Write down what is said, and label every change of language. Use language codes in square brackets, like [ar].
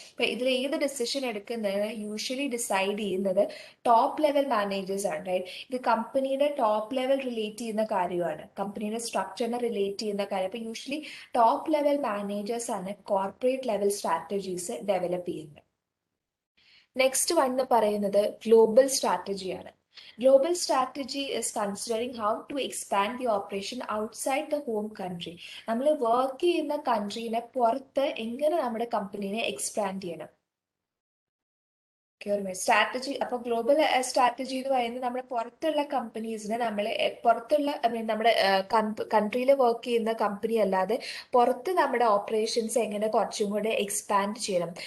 [ml] അപ്പൊ ഇതിൽ ഏത് ഡിസിഷൻ എടുക്കുന്നതിന് യൂഷ്വലി ഡിസൈഡ് ചെയ്യുന്നത് ടോപ്പ് ലെവൽ മാനേജേഴ്സ് ആണ്, റൈറ്റ്. ഇത് കമ്പനിയുടെ ടോപ്പ് ലെവൽ റിലേറ്റ് ചെയ്യുന്ന കാര്യമാണ്, കമ്പനിയുടെ സ്ട്രക്ചറിനെ റിലേറ്റ് ചെയ്യുന്ന കാര്യം. അപ്പൊ യൂഷ്വലി ടോപ്പ് ലെവൽ മാനേജേഴ്സ് ആണ് കോർപ്പറേറ്റ് ലെവൽ സ്ട്രാറ്റജീസ് ഡെവലപ്പ് ചെയ്യുന്നത്. നെക്സ്റ്റ് വൺ എന്ന് പറയുന്നത് global സ്ട്രാറ്റജിയാണ്. [en] Global strategy is considering how to expand the operation outside the home country. [ml] നമ്മൾ വർക്ക് ചെയ്യുന്ന കൺട്രീനെ പുറത്ത് എങ്ങനെ നമ്മുടെ കമ്പനീനെ എക്സ്പാൻഡ് ചെയ്യണം. സ്ട്രാറ്റജി. അപ്പൊ ഗ്ലോബൽ സ്ട്രാറ്റജി എന്ന് പറയുന്നത് നമ്മുടെ പുറത്തുള്ള കമ്പനീസിനെ പുറത്തുള്ള നമ്മുടെ കൺട്രിയിൽ വർക്ക് ചെയ്യുന്ന കമ്പനി അല്ലാതെ പുറത്ത് നമ്മുടെ ഓപ്പറേഷൻസ് എങ്ങനെ കുറച്ചും കൂടെ എക്സ്പാൻഡ് ചെയ്യണം.